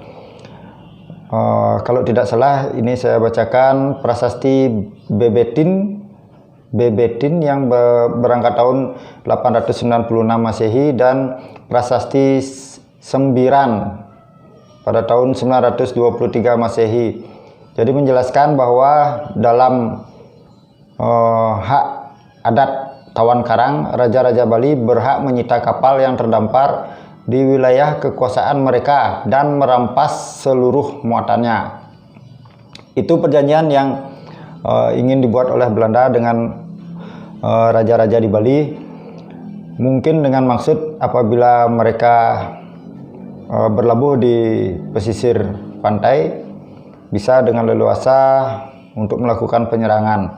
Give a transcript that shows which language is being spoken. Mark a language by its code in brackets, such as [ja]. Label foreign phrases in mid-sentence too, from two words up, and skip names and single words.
[id] Kalau tidak salah ini saya bacakan prasasti Bebetin yang berangkat tahun 896 Masehi dan prasasti Sembiran pada tahun 923 Masehi. Jadi menjelaskan bahwa dalam hak adat tawan karang, raja-raja Bali berhak menyita kapal yang terdampar di wilayah kekuasaan mereka dan merampas seluruh muatannya. Itu perjanjian yang ingin dibuat oleh Belanda dengan raja-raja di Bali, mungkin dengan maksud apabila mereka berlabuh di pesisir pantai bisa dengan leluasa untuk melakukan penyerangan.